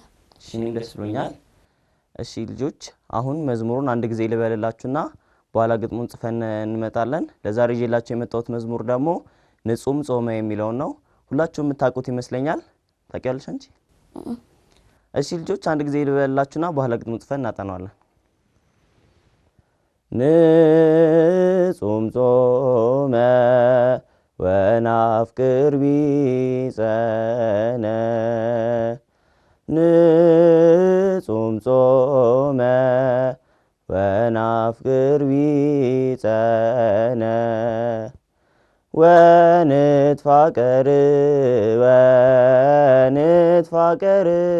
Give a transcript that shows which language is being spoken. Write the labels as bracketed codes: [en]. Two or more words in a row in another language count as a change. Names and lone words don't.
[am] እሺ እኔም ደስ ብሎኛል። እሺ ልጆች አሁን መዝሙሩን አንድ ጊዜ ልበልላችሁና በኋላ ግጥሙን ጽፈን እንመጣለን። ለዛሬ ይዤላችሁ የመጣሁት መዝሙር ደግሞ ንጹም ጾመ የሚለው ነው። ሁላችሁም የምታውቁት ይመስለኛል። ታውቂያለሽ አንቺ? እሺ ልጆች አንድ ጊዜ ልበልላችሁና በኋላ ግጥሙን ጽፈን እናጠናዋለን። [gez] ንጹም ጾመ ወናፍቅር ቢጸነ ንጹም ጾመ ወናፍቅር ቢጸነ ወንትፋቀር ወንትፋቀር